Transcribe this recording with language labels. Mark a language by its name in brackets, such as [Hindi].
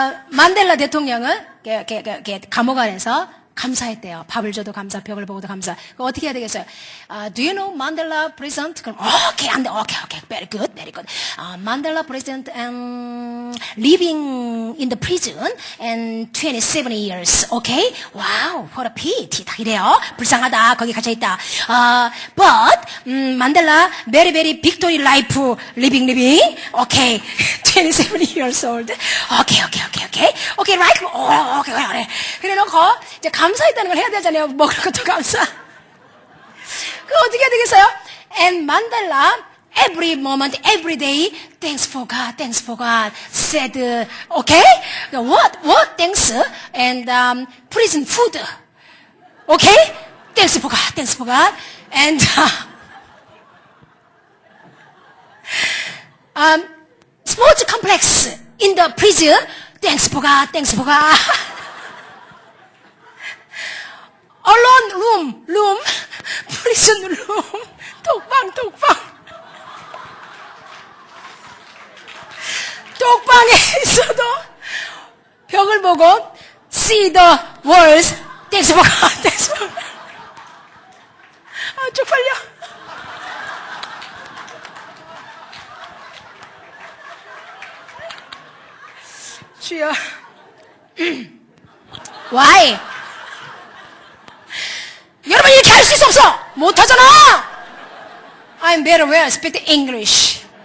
[Korean] 만델라 대통령은, 감옥 안에서 감사했대요. 밥을 줘도 감사, 벽을 보고도 감사. 그럼 어떻게 해야 되겠어요? [English] Do you know Mandela president? [Korean] 그럼, 오케이. [English] Very good. Mandela president, living in the prison and 27 years. Okay? Wow, what a pity. [Korean] 다 이래요. 불쌍하다. 거기 갇혀있다. [English] But, Mandela, very victory life, living. Okay. 27 years old. Okay, right? Okay. [Korean] 그래 놓고, 이제 감사했다는 걸 해야 되잖아요. 먹을 것도 감사. 그 어떻게 해야 되겠어요? [English] And Mandela, every moment, every day, thanks for God, said, okay? What? Thanks? And, prison food. Okay? Thanks for God. And, sports complex in the prison. Thanks for God. Alone room, prison room, 독방. [Korean] 독방에 있어도 벽을 보고 [English] see the walls. Thanks for God. [Korean] 쪽팔려. 주여. [English] Why? [Korean] 여러분 이렇게 할 수 있어 없어? 못하잖아. [English] I'm very well speak English.